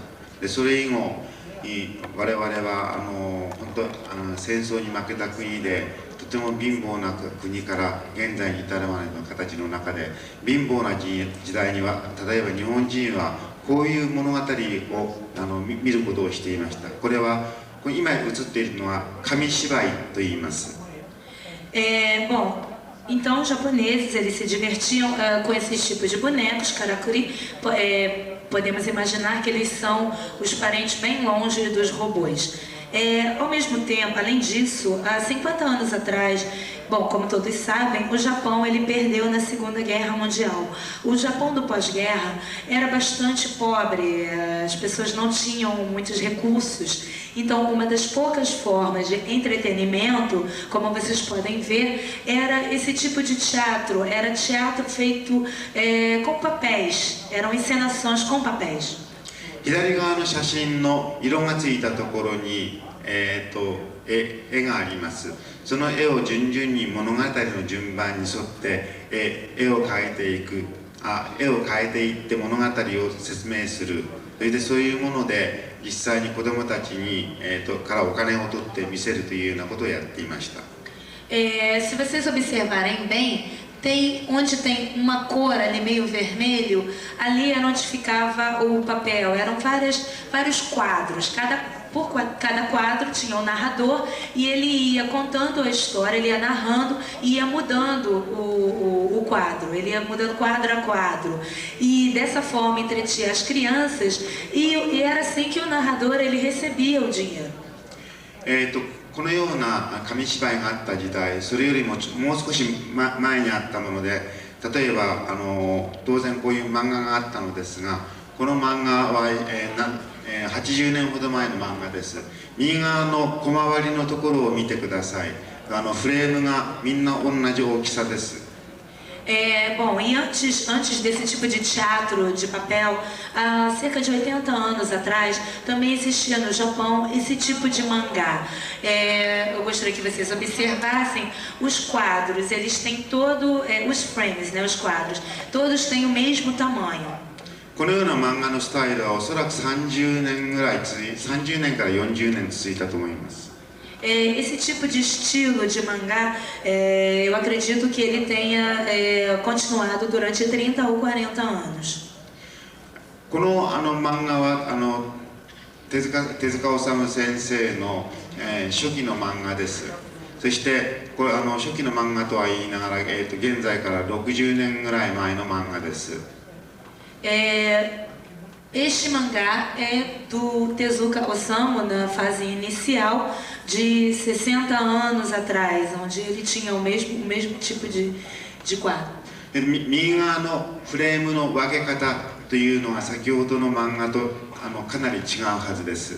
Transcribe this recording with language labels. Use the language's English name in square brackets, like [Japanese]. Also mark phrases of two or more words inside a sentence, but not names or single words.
[Japanese] でそれ以後我々は本当戦争に負けた国でとても貧乏な国から現在に至るまでの形の中で貧乏な時代には例えば日本人はこういう物語を見ることをしていました。これは今映っているのは紙芝居と言います。 [Portuguese] Bom, então os japoneses eles se divertiam com esses tipos de bonecos, karakuri. Podemos imaginar que eles são os parentes bem longe dos robôs. Ao mesmo tempo, além disso, há 50 anos atrás, bom, como todos sabem, o Japão ele perdeu na Segunda Guerra Mundial. O Japão do pós-guerra era bastante pobre, as pessoas não tinham muitos recursos. Então, uma das poucas formas de entretenimento, como vocês podem ver, era esse tipo de teatro. Era teatro feito com papéis, eram encenações com papéis. [Japanese] 左側の写真の色がついたところに、絵があります。その絵を順々に物語の順番に沿って絵を描いていく、絵を描いていって物語を説明する。それでそういうもので実際に子どもたちに、からお金を取って見せるというようなことをやっていました。 [Portuguese] Se vocês observarem bem, onde tem uma cor ali meio vermelho, ali é onde ficava o papel. Eram vários quadros. Cada quadro tinha um narrador e ele ia contando a história, ele ia narrando e ia mudando o quadro. Ele ia mudando quadro a quadro. E dessa forma entretinha as crianças e era assim que o narrador ele recebia o dinheiro. [Japanese] このような紙芝居があった時代、それよりももう少し前にあったもので、例えば当然こういう漫画があったのですが、この漫画は、80年ほど前の漫画です。右側の小回りのところを見てください。フレームがみんな同じ大きさです。 [Portuguese] Bom, e antes desse tipo de teatro de papel, há cerca de 80 anos atrás, também existia no Japão esse tipo de mangá. Eu gostaria que vocês observassem os quadros, eles têm os frames, né, os quadros, todos têm o mesmo tamanho. [Japanese] このような漫画のスタイルはおそらく30年から40年続いたと思います。 [Portuguese] Esse tipo de estilo de mangá, eu acredito que ele tenha continuado durante 30 ou 40 anos. [Japanese] この漫画は手塚治虫先生の、初期の漫画です。そしてこれ初期の漫画とは言いながら、現在から60年ぐらい前の漫画です。 [Portuguese] Este mangá é do Tezuka Osamu na fase inicial de 60 anos atrás, onde ele tinha o mesmo tipo de quadro. [Japanese] 右側のフレームの分け方というのが先ほどの漫画とかなり違うはずです。